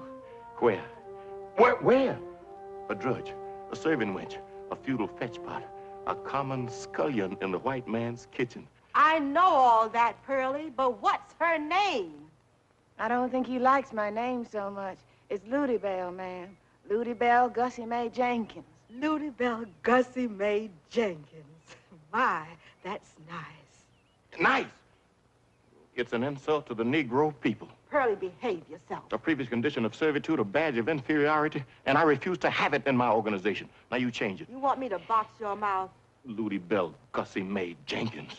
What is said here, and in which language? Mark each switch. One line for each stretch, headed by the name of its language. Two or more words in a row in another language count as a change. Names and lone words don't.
English: Where? Where? A drudge, a serving wench, a feudal fetch pot, a common scullion in the white man's kitchen. I know all that, Purlie, but what's her name? I don't think he likes my name so much. It's Luty Bell, ma'am. Luty Bell Gussie Mae Jenkins. Luty Bell Gussie Mae Jenkins. My, that's nice. Nice! It's an insult to the Negro people. Purlie, behave yourself. A previous condition of servitude, a badge of inferiority, and I refuse to have it in my organization. Now you change it. You want me to box your mouth? Luty Bell Gussie Mae Jenkins.